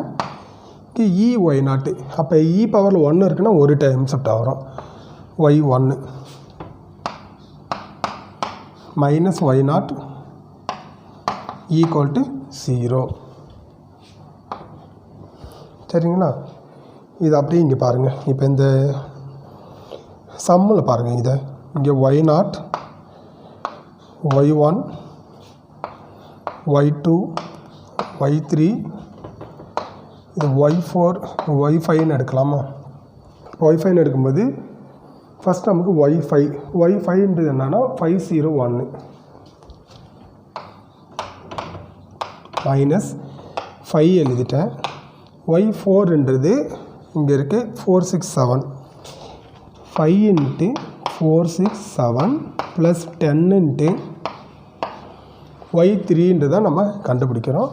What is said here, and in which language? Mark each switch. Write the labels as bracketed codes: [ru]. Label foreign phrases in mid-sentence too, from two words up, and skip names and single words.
[ta] இங்கே y0 அப்போ e⁻1 இருக்குன்னா ஒரு [en] time shift [ta] ஆகிறோம் y1 மைனஸ் y0 [en] equal to [ta] 0. சரிங்களா? இது அப்படியே இங்கே பாருங்கள். இப்போ இந்த சம்மில் பாருங்கள். இதை இங்கே y0 y1 y2 y3 இது y4 y5ன்னு எடுக்கலாமா? y5ன்னு எடுக்கும்போது ஃபஸ்ட் நமக்கு y5ன்றது என்னன்னா 501 மைனஸ் 5 எழுதிட்டேன். y4ன்றது இங்கே இருக்குது 467 5 இன்ட்டு 467 ப்ளஸ் 10 இன்ட்டு y3ன்றதை நம்ம கண்டுபிடிக்கிறோம்.